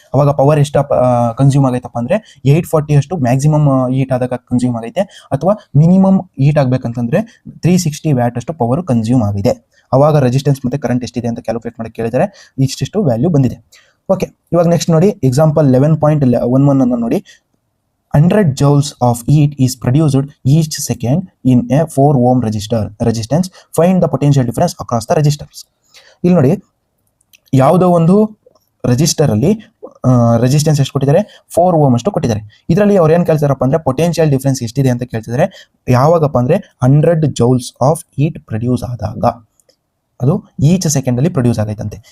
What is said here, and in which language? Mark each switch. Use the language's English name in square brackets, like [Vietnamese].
[Kannada] ಅವಾಗ ಪವರ್ ಎಷ್ಟು ಕನ್ಸ್ಯೂಮ್ ಆಗೈತಪ್ಪ ಅಂದರೆ 840 ಅಷ್ಟು ಮ್ಯಾಕ್ಸಿಮಮ್ ಹೀಟ್ ಆದಾಗ ಕನ್ಸ್ಯೂಮ್ ಆಗೈತೆ, ಅಥವಾ ಮಿನಿಮಮ್ ಹೀಟ್ ಆಗಬೇಕಂತಂದ್ರೆ 360 ವ್ಯಾಟ್ ಅಷ್ಟು ಪವರ್ ಕನ್ಸ್ಯೂಮ್ ಆಗಿದೆ. ಅವಾಗ ರೆಸಿಸ್ಟೆನ್ಸ್ ಮತ್ತು ಕರೆಂಟ್ ಎಷ್ಟಿದೆ ಅಂತ ಕ್ಯಾಲ್ಕುಲೇಟ್ ಮಾಡಕ್ಕೆ ಕೇಳಿದರೆ ಇಷ್ಟಿಷ್ಟು ವ್ಯಾಲ್ಯೂ ಬಂದಿದೆ. ಓಕೆ, ಇವಾಗ ನೆಕ್ಸ್ಟ್ ನೋಡಿ ಎಕ್ಸಾಂಪಲ್ 11.11 ಅನ್ನು ನೋಡಿ. [English] 100 joules of heat is produced each second in a 4 ohm resistance. Find the potential difference across the resistors. [Kannada] ಇಲ್ಲಿ ನೋಡಿ, ಯಾವುದೋ ಒಂದು ರೆಜಿಸ್ಟರ್ ಅಲ್ಲಿ ರೆಸಿಸ್ಟೆನ್ಸ್ ಎಷ್ಟು ಕೊಟ್ಟಿದ್ದಾರೆ 4 ಓಮ್ ಅಷ್ಟು ಕೊಟ್ಟಿದ್ದಾರೆ. ಇದರಲ್ಲಿ ಅವ್ರು ಏನು ಕೇಳ್ತಾರಪ್ಪ ಅಂದರೆ ಪೊಟೆನ್ಷಿಯಲ್ ಡಿಫ್ರೆನ್ಸ್ ಎಷ್ಟಿದೆ ಅಂತ ಕೇಳ್ತಿದ್ದಾರೆ. ಯಾವಾಗಪ್ಪ ಅಂದರೆ 100 joules ಆಫ್ ಹೀಟ್ ಪ್ರೊಡ್ಯೂಸ್ ಆದಾಗ, ಅದು ಈಚ್ ಸೆಕೆಂಡಲ್ಲಿ ಪ್ರೊಡ್ಯೂಸ್ ಆಗೈತಂತೆ.